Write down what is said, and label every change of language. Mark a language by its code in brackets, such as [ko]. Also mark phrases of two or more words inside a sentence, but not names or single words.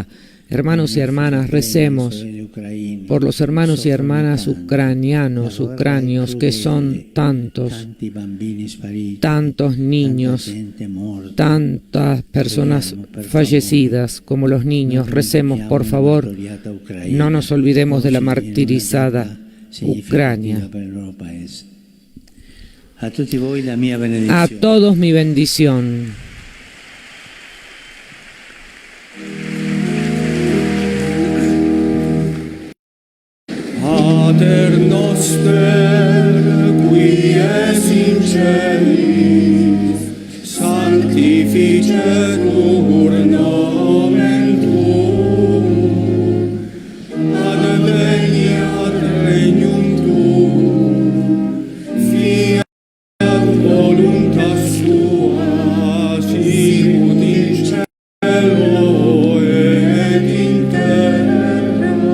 [es] Hermanos y hermanas, recemos por los hermanos y hermanas ucranianos, que son tantos niños, tantas personas fallecidas como los niños. Recemos, por favor, no nos olvidemos de la martirizada Ucrania. A todos mi bendición. [la] Pater noster, qui es in celis, sanctificetur nomen tuum, adveniat regnum tuum, fiat voluntas tua, sicut in cielo et in terra.